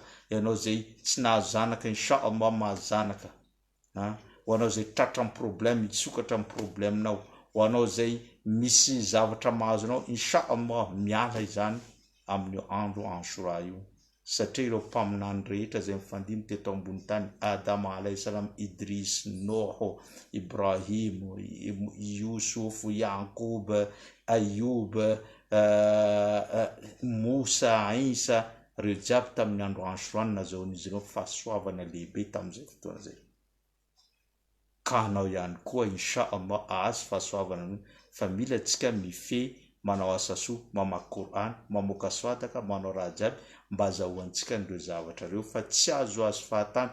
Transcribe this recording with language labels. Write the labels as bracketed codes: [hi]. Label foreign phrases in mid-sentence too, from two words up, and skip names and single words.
[mg] Ianao zay tsy nahazo zanaka [ar] إن شاء الله [mg] mahazo zanaka. Ho anao zay tratra amin'ny problème mitsokatra amin'ny problemenao, ho anao zay misy zavatra mahazo anao [ar] إن شاء الله [mg] miala izany amin'ny andro Ashura io. Satria ireo mpaminany rehetra zay mifandimby teto ambony tany, Adama [ar] عليه السلام, [mg] Idris, Noho, Ibrahim, Yusuf, Yaqub, Ayub, Musa, Isa, reo jiaby tamin'ny andro Ashura nazahoan'izy ireo fahasoavana lehibe tamin'izay fotoana zay. Ka anao ihany koa [ar] إن شاء الله [mg] ahazo fahasoavana, fa mila atsika mifehy, manao asasoa, mamaky Qur'an, mamoaka soadaka, manao raha jiaby mba azahoantsika ireo zavatra reo, fa tsy azo fahatany.